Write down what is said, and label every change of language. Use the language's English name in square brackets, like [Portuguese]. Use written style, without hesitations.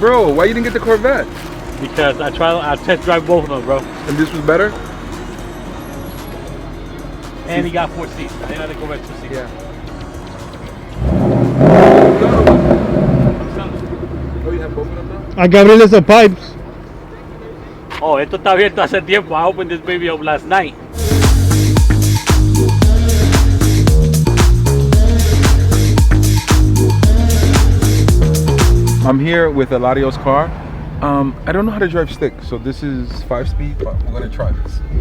[English] Bro, why you didn't get the Corvette? Because I test drive both of them, bro. And this was better? And he got 4 seats. I didn't have to go back 2 seats. Yeah. Oh, you have both of them now? [Spanish] Hay que abrirle esos pipes. Oh, esto está abierto hace tiempo. [English] I opened this baby up last night. I'm here with Eladio's car. I don't know how to drive stick, so this is 5-speed, but we're gonna try this.